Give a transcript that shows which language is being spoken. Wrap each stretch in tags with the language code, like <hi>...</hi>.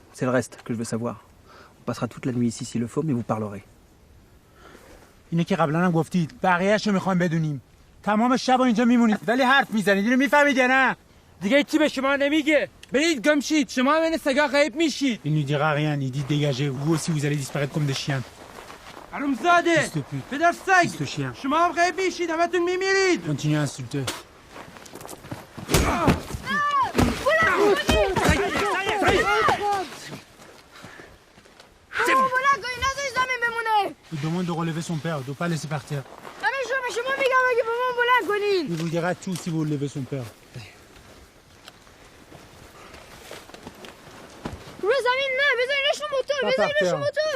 <fr>C'est le reste que je veux savoir. On passera toute la nuit ici s'il le faut, mais vous parlerez.</fr> <fa>اینه که قبلا هم گفتید بقیه‌اشو میخوایم بدونیم. تمام شب اینجا میمونید ولی حرف میزنید. اینو میفهمید یا نه؟ دیگه چی به شما نمیگه؟ برید گم شید. شما بین سگا غیب میشید.</fa> <fr>Il ne dira rien, il dit dégagez. Vous aussi vous allez disparaître comme des chiens.</fr> <fa>حرومزاده پدر سگ شما هم غیب میشید همتون میمیرید.</fa> <fr>Continue à insulter. Il demande de relever son père, de ne pas laisser partir. Il vous dira tout si vous relevez son père.</fr> <fa>روی زمین نه بذارینش رو موتور بذارینش رو موتور</fa>